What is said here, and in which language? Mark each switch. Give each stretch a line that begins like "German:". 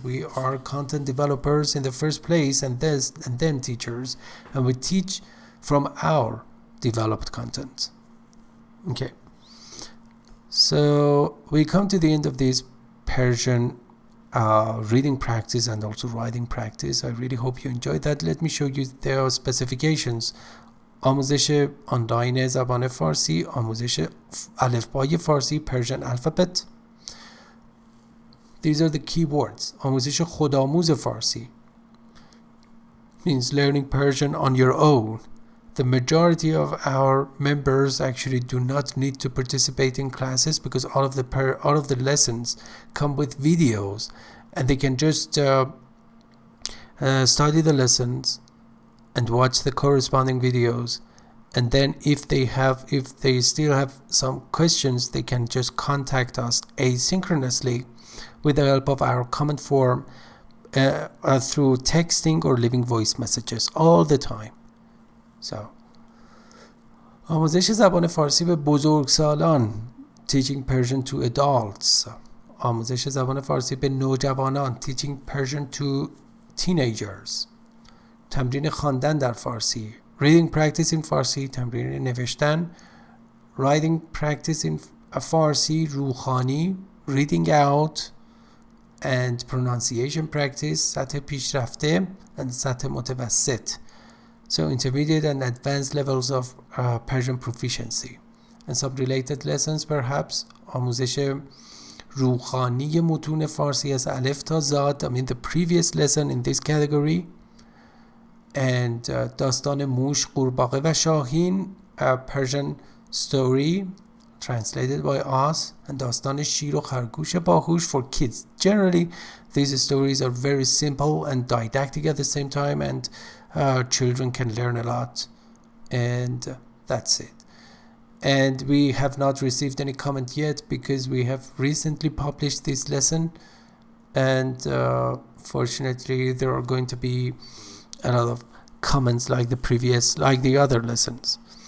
English: We are content developers in the first place, and then teachers, and we teach from our developed content. Okay, so we come to the end of this Persian reading practice and also writing practice. I really hope you enjoyed that. Let me show you their specifications.
Persian: آموزش آنلاین زبان فارسی، آموزش الفبای فارسی
English: Persian alphabet. These are the key words.
Persian: آموزش خودآموز فارسی
English: means learning Persian on your own. The majority of our members actually do not need to participate in classes because all of the lessons come with videos, and they can just study the lessons and watch the corresponding videos. And then if they still have some questions, they can just contact us asynchronously with the help of our comment form through texting or leaving voice messages all the time. So,
Persian: آموزش زبان فارسی به بزرگسالان
English: teaching Persian to adults.
Persian: آموزش زبان فارسی به نوجوانان
English: teaching Persian to teenagers.
Persian: تمرین خواندن در فارسی
English: reading practice in
Persian: فارسی، تمرین نوشتن.
English: writing practice in
Persian: فارسی روخانی reading out and pronunciation practice سطح پیشرفته and سطح متوسط.
English: So intermediate and advanced levels of Persian proficiency. And some related lessons perhaps.
Persian: آموزش روخانی متون فارسی از الف تا زاد.
English: I mean the previous lesson in this category. And
Persian: داستان موش، قورباغه و شاهین,
English: a Persian story translated by us.
Persian: And داستان شیر و خرگوش باهوش
English: for kids. Generally, these stories are very simple and didactic at the same time, and children can learn a lot. And that's it. And we have not received any comment yet because we have recently published this lesson, and fortunately there are going to be a lot of comments like the other lessons.